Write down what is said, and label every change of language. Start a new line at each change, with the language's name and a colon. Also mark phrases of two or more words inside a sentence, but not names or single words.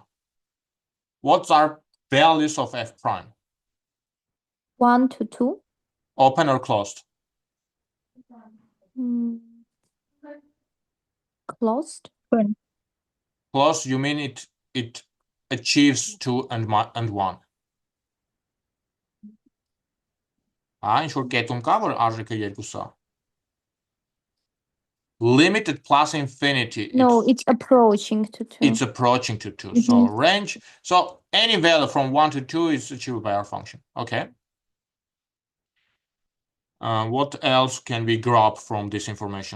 English: What are values of f prime? 1 to 2. Open or closed? Closed. Closed, you mean it achieves 2 and 1.
Armenian: Ինչ որ կետում կա, որ արժեքը 2-ա.
English: Limited plus infinity. No, it's approaching to 2. It's approaching to 2. So range. So any value from 1 to 2 is achieved by our function. Okay. What else can we grab from this information?